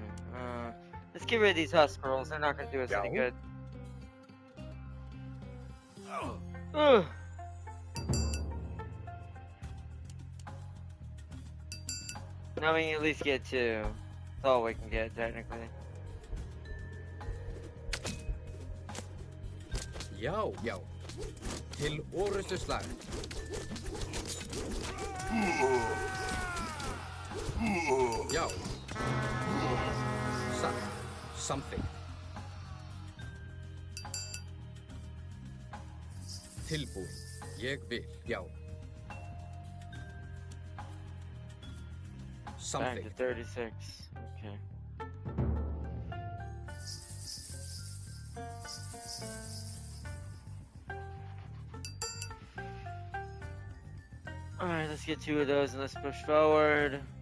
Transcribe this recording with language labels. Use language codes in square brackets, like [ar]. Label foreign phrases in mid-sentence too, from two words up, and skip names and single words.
[en] Let's get rid of these husk scrolls. They're not going to do us any good. Ugh. Now we can at least get two. That's all we can get, technically. [is] Já, já. Til orustu slag. Já. Satt. Something. Tilbúin. Ég vil, já. [en] Something. Back to 36. Okay. Alright, let's get two of those and let's push forward.